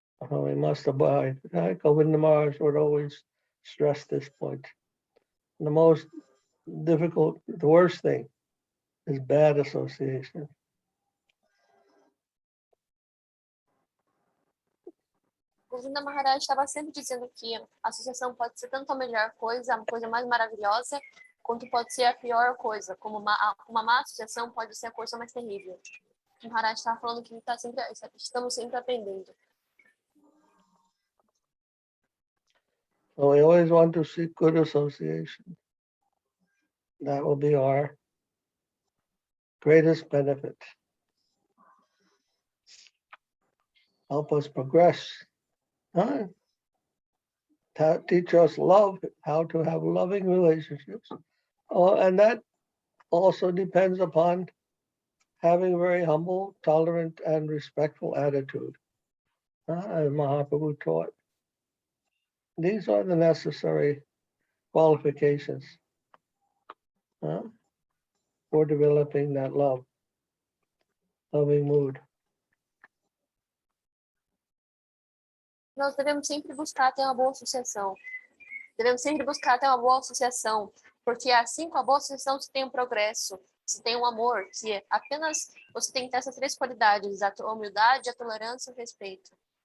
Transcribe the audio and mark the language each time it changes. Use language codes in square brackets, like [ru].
[en] We must abide. Govinda Maharaj would always stress this point. The most difficult, the worst thing is bad association. [pt] Govinda Maharaj estava sempre dizendo que a associação pode ser tanto a melhor coisa, a coisa mais maravilhosa, quanto pode ser a pior coisa, como uma má associação pode ser a coisa mais terrível. O Maharaj estava falando que estamos sempre aprendendo. [en] So we always want to seek good association. That will be our greatest benefit. Help us progress. Teach us love, how to have loving relationships. And that also depends upon having a very humble, tolerant, and respectful attitude, as Mahaprabhu taught. These are the necessary qualifications for developing that loving mood. [pt] Nós devemos sempre buscar ter uma boa associação. Devemos sempre buscar ter uma boa associação, porque assim com a boa associação você tem um progresso, você tem um amor, que apenas você tem que ter essas três qualidades, a humildade, a tolerância e o respeito.